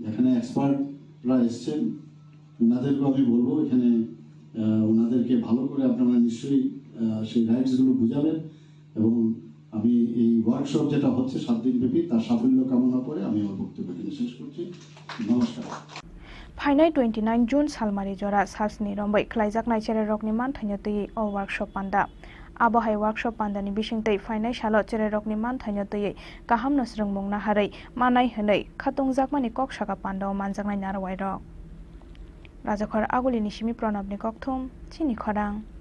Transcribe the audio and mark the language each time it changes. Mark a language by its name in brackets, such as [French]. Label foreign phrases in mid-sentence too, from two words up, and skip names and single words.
[Bangla] এখানে এক্সপার্টরা এসছেন, ওনাদেরকেও আমি বলবো এখানে ওনাদেরকে ভালো করে আপনারা নিশ্চয়ই সেই রাইটসগুলো বুঝাবেন। এবং আমি এই ওয়ার্কশপ যেটা হচ্ছে 7 দিন ব্যাপী তার সাফল্য কামনা করে আমি আমার বক্তব্য এখানে শেষ করছি। নমস্কার। [Kok Borok] फाइनाय 29 जून सालमारि जरा सार्सनि रंबै खलाइजाक नाइचेरे रकनि मान थाइनो तयै ओ वर्कशॉप पान्दा आबहाय वर्कशॉप पान्दानि बिसिंतै फाइनाय सालो चेरे रकनि मान थाइनो तयै गाहाम नस्रं मुंना हारै मानाय हनै खातुंजाकमानि कक साका पान्दाव मानजाकनाय नारवाय रक राजाखर आगुलिनि सिमि प्रणबनि ककथुम चिनि खरां